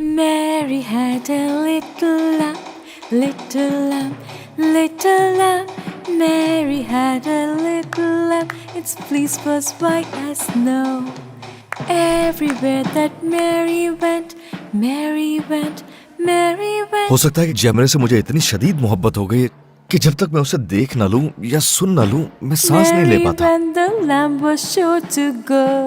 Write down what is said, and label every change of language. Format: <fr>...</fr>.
<en>Mary had a little lamb, little lamb, little lamb. Mary had a little lamb, its fleece was white as snow. Everywhere that Mary went, Mary went, Mary went.</en> <hi>हो सकता है कि जैमरे से मुझे इतनी शदीद मोहब्बत हो गई कि जब तक मैं उसे देख ना लूं या सुन ना लूं मैं सांस नहीं ले</hi> <en>Mary</en> <hi>पाता।</hi> <en>when the lamb was sure to go.</en>